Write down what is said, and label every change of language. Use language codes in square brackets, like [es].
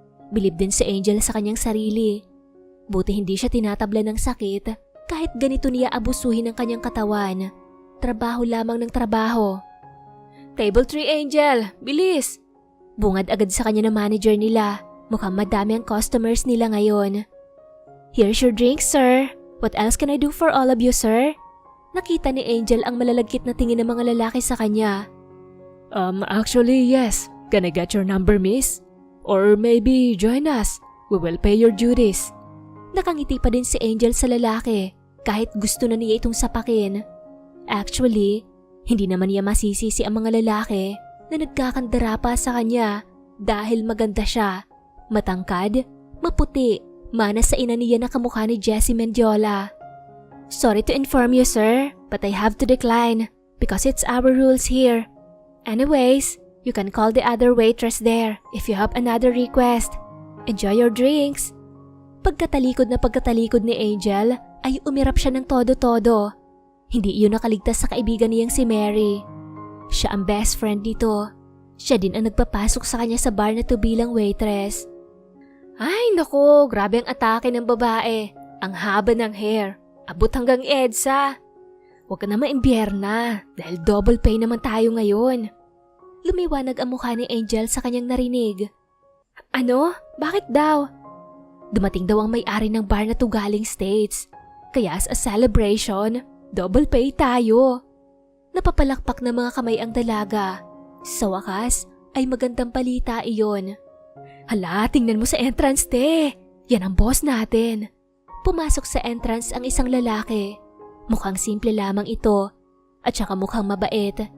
[tl] Bilib din si Angel sa kanyang sarili. Buti hindi siya tinatabla ng sakit kahit ganito niya abusuhin ang kanyang katawan. Trabaho lamang ng trabaho. Table 3 Angel, bilis! Bungad agad sa kanya ng manager nila. Mukhang madami ang customers nila ngayon. [en] Here's your drink, sir. What else can I do for all of you, sir? [tl] Nakita ni Angel ang malalagkit na tingin ng mga lalaki sa kanya. [en] Actually, yes. Can I get your number, miss? Or maybe join us. We will pay your duties. [tl] Nakangiti pa din si Angel sa lalaki kahit gusto na niya itong sapakin. Actually, hindi naman niya masisisi ang mga lalaki na nagkakandara pa sa kanya dahil maganda siya, matangkad, maputi, mana sa ina niya na kamukha ni Jessie Mendiola. [en] Sorry to inform you, sir, but I have to decline because it's our rules here. Anyways, you can call the other waitress there if you have another request. Enjoy your drinks. [tl] Pagkatalikod na pagkatalikod ni Angel ay umirap siya ng todo-todo. Hindi iyon nakaligtas sa kaibigan niyang si Mary. Siya ang best friend dito. Siya din ang nagpapasok sa kanya sa bar na to bilang waitress. Ay naku, grabe ang atake ng babae. Ang haba ng hair. Abot hanggang EDSA. Huwag ka na maimbierna dahil double pay naman tayo ngayon. Lumiwanag ang mukha ni Angel sa kanyang narinig. Ano? Bakit daw? Dumating daw ang may-ari ng bar na to galing States. Kaya [en] as a celebration, double pay [tl] tayo. Napapalakpak na mga kamay ang dalaga. Sa wakas, ay magandang balita iyon. Hala, tingnan mo sa entrance, te. Yan ang boss natin. Pumasok sa entrance ang isang lalaki. Mukhang simple lamang ito at saka mukhang mabait.